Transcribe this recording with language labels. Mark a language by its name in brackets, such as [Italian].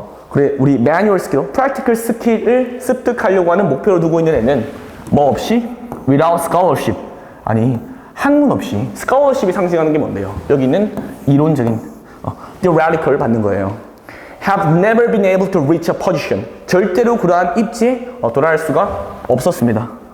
[Korean] 그래, 우리 [English] manual skill, practical skill [Korean] 을 습득하려고 하는 목표로 두고 있는 애는 뭐 없이? [English] without scholarship. [Korean] 아니, 학문 없이. scholarship이 상징하는 게 뭔데요? 여기는 이론적인 theoretical 받는 거예요. [English] have never been able to reach a position. [Korean] 절대로 그러한 입지에 도달할 수가 없었습니다.